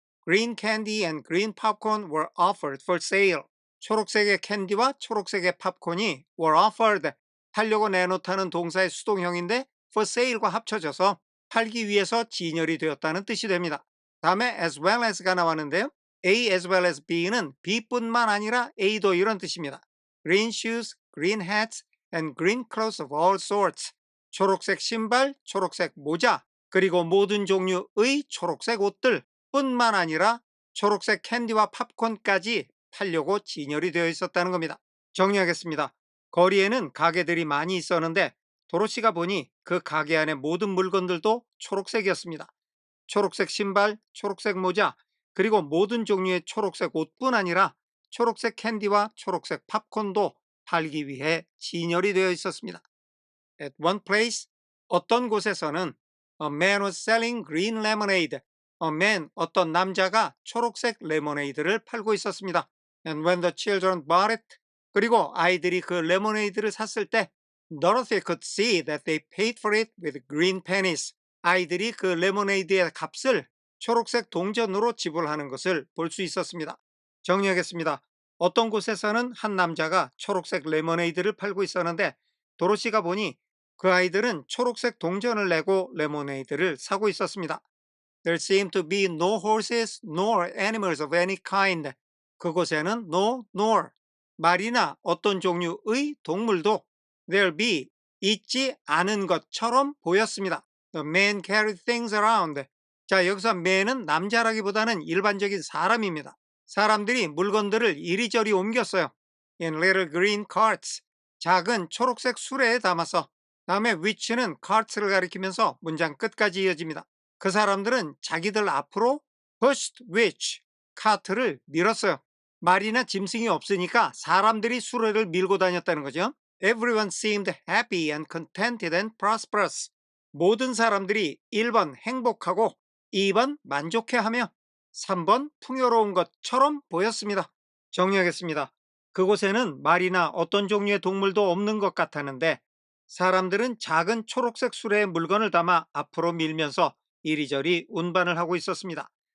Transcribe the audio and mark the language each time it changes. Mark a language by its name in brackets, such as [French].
[English] Green candy and green popcorn were offered for sale. [Korean] 초록색의 캔디와 초록색의 팝콘이 [English] were offered. [Korean] 팔려고 내놓다는 동사의 수동형인데 [English] for sale [Korean] 과 합쳐져서 팔기 위해서 진열이 되었다는 뜻이 됩니다. 다음에 [English] as well as [Korean] 가 나왔는데요. [English] A as well as B [Korean] 는 B뿐만 아니라 A도 이런 뜻입니다. [English] Green shoes, green hats, and green clothes of all sorts. [Korean] 초록색 신발, 초록색 모자, 그리고 모든 종류의 초록색 옷들 뿐만 아니라 초록색 캔디와 팝콘까지 팔려고 진열이 되어 있었다는 겁니다. 정리하겠습니다. 거리에는 가게들이 많이 있었는데 도로시가 보니 그 가게 안의 모든 물건들도 초록색이었습니다. 초록색 신발, 초록색 모자, 그리고 모든 종류의 초록색 옷뿐 아니라 초록색 캔디와 초록색 팝콘도 팔기 위해 진열이 되어 있었습니다. [English] At one place, [Korean] 어떤 곳에서는 [English] a man was selling green lemonade. A man, [Korean] 어떤 남자가 초록색 레모네이드를 팔고 있었습니다. [English] And when the children bought it, [Korean] 그리고 아이들이 그 레모네이드를 샀을 때 [English] Dorothy could see that they paid for it with green pennies. [Korean] 아이들이 그 레모네이드의 값을 초록색 동전으로 지불하는 것을 볼 수 있었습니다. 정리하겠습니다. 어떤 곳에서는 한 남자가 초록색 레모네이드를 팔고 있었는데 도로시가 보니 그 아이들은 초록색 동전을 내고 레모네이드를 사고 있었습니다. [English] There seemed to be no horses nor animals of any kind. [Korean] 그곳에는 [English] no nor [Korean] 말이나 어떤 종류의 동물도 [English] there be [Korean] 있지 않은 것처럼 보였습니다. [English] The man carried things around. [Korean] 자, 여기서 man은 남자라기보다는 일반적인 사람입니다. 사람들이 물건들을 이리저리 옮겼어요. [English] In little green carts. [Korean] 작은 초록색 수레에 담아서 다음에 which는 cart를 가리키면서 문장 끝까지 이어집니다. 그 사람들은 자기들 앞으로 [English] pushed which, [Korean] 카트를 밀었어요. 말이나 짐승이 없으니까 사람들이 수레를 밀고 다녔다는 거죠. [English] Everyone seemed happy and contented and prosperous. [Korean] 모든 사람들이 1번 행복하고 2번 만족해하며 3번 풍요로운 것처럼 보였습니다. 정리하겠습니다. 그곳에는 말이나 어떤 종류의 동물도 없는 것 같았는데 사람들은 작은 초록색 수레에 물건을 담아 앞으로 밀면서 이리저리 운반을 하고 있었습니다.